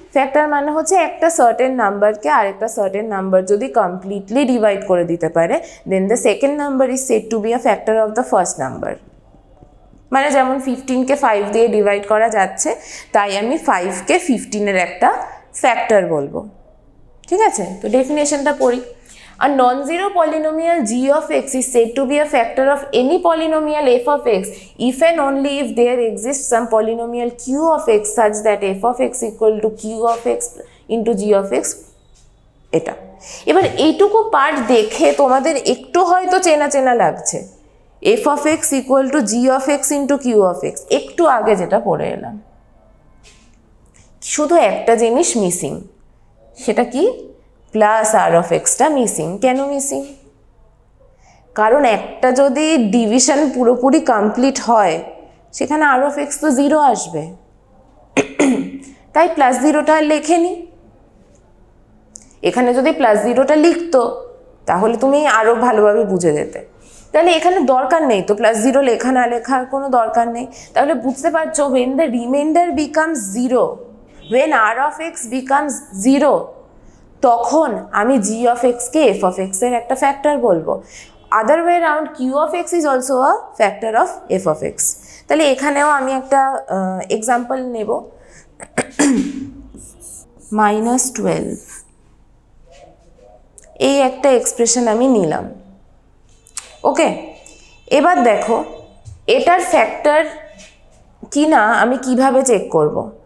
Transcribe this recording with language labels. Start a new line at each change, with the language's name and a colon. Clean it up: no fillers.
Bangla: Factor মানে হচ্ছে একটা সার্টেন নাম্বারকে আরেকটা সার্টেন নাম্বার যদি কমপ্লিটলি ডিভাইড করে দিতে পারে,
English: Then the second number is said to be a factor of the first number.
Bangla: মানে যেমন 15কে 5 দিয়ে ডিভাইড করা যাচ্ছে, তাই আমি 5কে 15-এর একটা ফ্যাক্টর বলবো। ঠিক আছে, তো ডেফিনেশনটা পড়ি।
English: A non-zero polynomial g of x is said to be a factor of any polynomial f of x if and only if there exists some polynomial q of x such that f of x equal to q of x into g of x।
Bangla: এটা এবার এইটুকু part দেখে তোমাদের একটু হয়তো চেনা চেনা লাগছে,
English: f of x equal to g of x
Bangla: into q of x, একটু আগে যেটা পড়ে এলাম। শুধু একটা জিনিস মিসিং, সেটা কি? Plus আর of extra missing. কেন মিসিং? কারণ একটা যদি ডিভিশন পুরোপুরি কমপ্লিট হয়, সেখানে আর অফ এক্স তো 0 আসবে, তাই প্লাস 0টা লেখেনি। এখানে যদি প্লাস 0টা লিখতো তাহলে তুমি আরও ভালোভাবে বুঝে যেতে। তাহলে এখানে দরকার নেই তো প্লাস 0 লেখা না লেখার কোনো দরকার নেই। তাহলে বুঝতে পারছো,
English: when the remainder becomes 0,
Bangla: when r of x becomes 0, তখন আমি g of x K f of x এর একটা ফ্যাক্টর বলবো।
English: Other way round q of x is also a factor of f of x।
Bangla: তাহলে এখানেও আমি একটা example নেব, -12, এই একটা এক্সপ্রেশন আমি নিলাম। ওকে, এবার দেখো এটার ফ্যাক্টর কি না আমি কিভাবে চেক করব।